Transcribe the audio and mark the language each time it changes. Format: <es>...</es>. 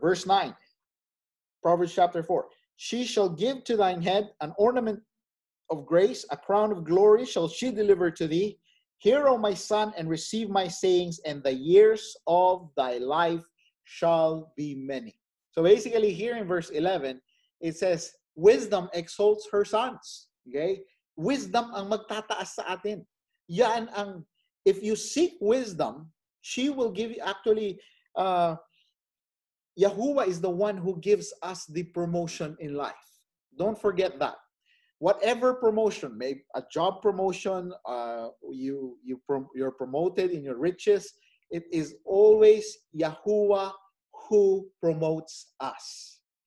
<en>Verse 9, Proverbs chapter 4. She shall give to thine head an ornament of grace, a crown of glory shall she deliver to thee. Hear, O my son, and receive my sayings, and the years of thy life shall be many. So basically here in verse 11, it says, wisdom exalts her sons. Okay?</en> <tl>Wisdom ang magtataas sa atin. Yan ang,</tl> <en>if you seek wisdom, she will give you, actually, Yahuwah is the one who gives us the promotion in life. Don't forget that. Whatever promotion, maybe a job promotion, you're promoted in your riches, it is always Yahuwah who promotes us.</en>